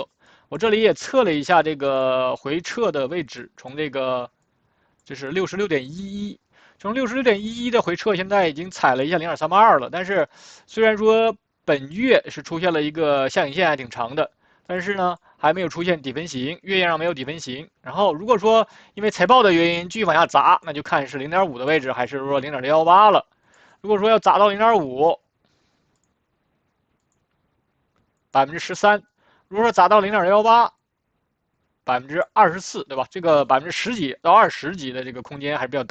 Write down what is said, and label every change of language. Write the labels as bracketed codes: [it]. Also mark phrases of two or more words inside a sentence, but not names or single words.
[zh] 我這裡也測了一下這個回撤的位置，從這個就是 66.11， 從 66.11 的回撤，現在已經踩了一下 0.382 了。但是雖然說本月是出現了一個下影線還挺長的， 但是呢還沒有出現底分型，月線上沒有底分型。然後如果說因為財報的原因繼續往下砸，那就看是0.5的位置还是說0.618了。如果說要砸到0.5， 13%，如果说砸到0.618， 24%，对吧？这个10%几到20%几的这個空間還是比較大。